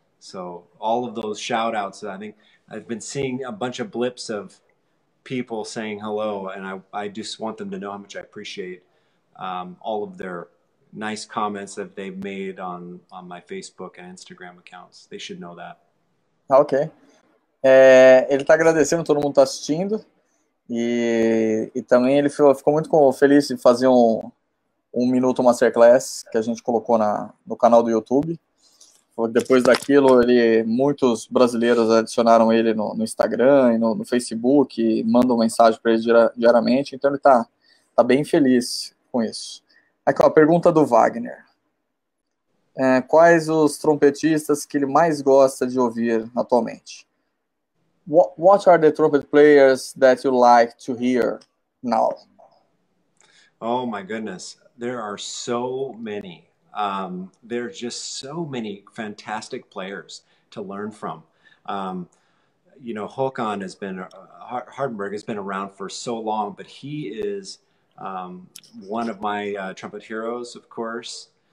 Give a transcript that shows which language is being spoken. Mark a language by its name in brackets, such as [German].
[English] So all of those shout outs, I think I've been seeing a bunch of blips of people saying hello, and I just want them to know how much I appreciate all of their nice comments that they've made on my Facebook and Instagram accounts. They should know that. Ok. [Portuguese] Ele está agradecendo, todo mundo está assistindo. E também ele ficou muito feliz de fazer um minuto masterclass que a gente colocou no canal do YouTube. Depois daquilo, muitos brasileiros adicionaram ele no Instagram e no Facebook, e mandam mensagem para ele diariamente, então ele está bem feliz com isso. Aqui, ó, a pergunta do Wagner. Quais os trompetistas que ele mais gosta de ouvir atualmente? [English] What are the trumpet players that you like to hear now? Oh my goodness, there are so many. There's just so many fantastic players to learn from. You know, Håkan Hardenberg has been around for so long, but he is one of my trumpet heroes, of course.